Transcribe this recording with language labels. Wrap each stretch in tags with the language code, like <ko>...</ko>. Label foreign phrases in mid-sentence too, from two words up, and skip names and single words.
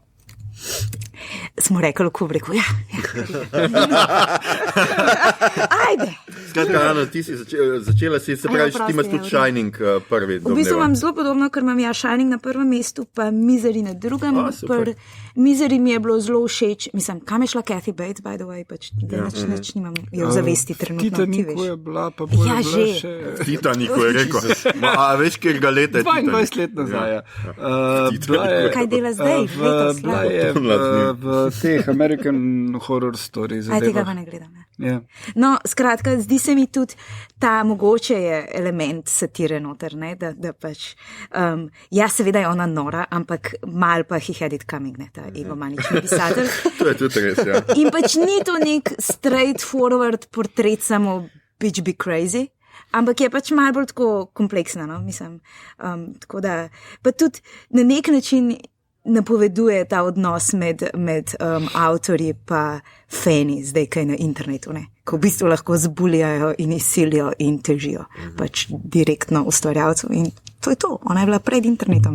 <sl>Smo rekli, ko bi rekel, ja. Ajde. Skratka, Ana, ti si začela si, se pravi, ti imaš tudi Shining prvi. V bistvu imam zelo podobno, ker imam Shining na prvem mestu, pa Misery na drugem. Misery mi je bilo zelo všeč. Mislim, kam je šla Kathy Bates,</sl> <en>by the way,</en> <sl>pač, da nič nimam je v zavesti trenutno. Titaniku je bila, pa bo je bila še... Titaniku je rekel. A veš, kjer ga leta je Titanic? 22 let nazaj. Kaj dela zdaj? Bila je v teh American Horror Stories. Aj tega pa ne gledam. Ne? Ja. No, skratka, zdi se mi tudi ta mogoče je element satire noter, ne? Da pač, ja, seveda je ona nora, ampak mal pa</sl> <en>he had it coming,</en> <sl>ne, ta egomanični pisatelj. To je tudi res, ja. In pač ni to nek straightforward portret samo</sl> <en>bitch be crazy,</en> <sl>ampak je pač malo bolj tako kompleksna, no, mislim. Tako da, pa tudi na nek način napoveduje ta odnos med avtorji pa fani, zdaj kaj na internetu, ne, ko v bistvu lahko zbulijajo in izsilijo in težijo pač direktno ustvarjalcev in to je to, ona je bila pred internetom.</sl>